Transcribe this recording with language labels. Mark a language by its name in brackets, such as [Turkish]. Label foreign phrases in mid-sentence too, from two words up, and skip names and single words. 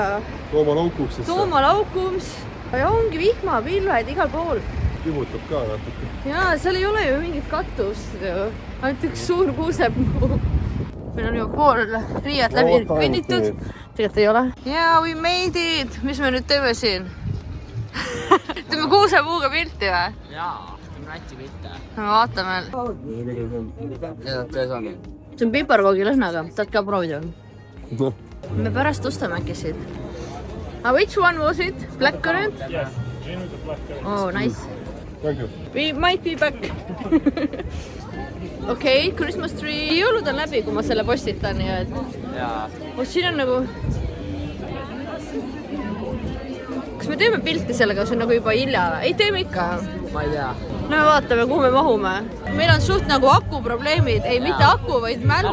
[Estonian] Tooma laukuks siis. Tooma laukums. Ja ongi vihma, pilved igal pool. Kibutab ka natuke. Jaa, seal ei ole ju mingit katust ju. Ainult üks suur kuusepuu. Meil on ju pool riiet läbi kõnnitud. Tegelikult ei ole. Jaa, [English] we made it! [Estonian] Mis me nüüd teeme siin? Teeme kuusepuuga pilti või? Jaa, teeme Läti pilte. Me vaatame. See on piparkoogi lõhnaga. Tahad ka proovida? Me pärast ostame äkki siit. [English] Which one was it? Black currant? Yes, gin with the black currant. Oh, nice. Thank you. We might be back. Okei, Christmas tree. [Estonian] Jõulud on läbi, kui ma selle postitan, nii et... Jaa. Siin on nagu... Kas me teeme pilti sellega, see on nagu juba hilja? Ei, teeme ikka. Ma ei tea. No me vaatame, kuhu me mahume. Meil on suht nagu akuprobleemid. Ei, mitte aku, vaid mälu.